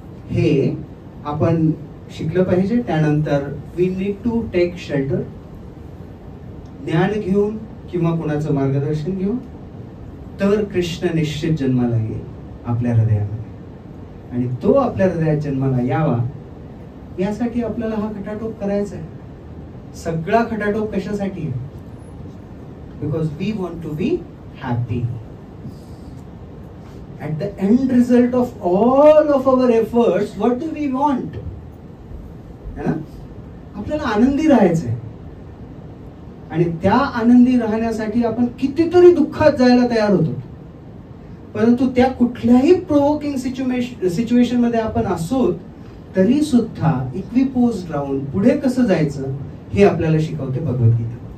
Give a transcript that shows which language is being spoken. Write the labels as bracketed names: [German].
[Marathi] हे आपण शिकलं पाहिजे. त्यानंतर [English] we need to take shelter, [Marathi] ज्ञान घेऊन किंवा कोणाचं मार्गदर्शन घेऊन, तर कृष्ण निश्चित जन्माला येईल आपल्या हृदयामध्ये. आणि तो आपल्या हृदयात जन्माला यावा यासाठी आपल्याला हा खटाटोप करायचा आहे. सगळा खटाटोप कशासाठी आहे? [English] Because we want to be happy. At the end result of all of our efforts, what do we want? [Hindi] है ना, [Marathi] आपल्याला आनंदी राहायचंय आणि त्या आनंदी राहण्यासाठी आपण कितीतरी दुःखात जायला तयार होतो, परंतु त्या कुठल्याही प्रोवोकिंग सिच्युएशन मध्ये आपण असो तरी सुद्धा इक्विपोज राहून पुढे कसं जायचं हे आपल्याला शिकवते भगवद्गीता.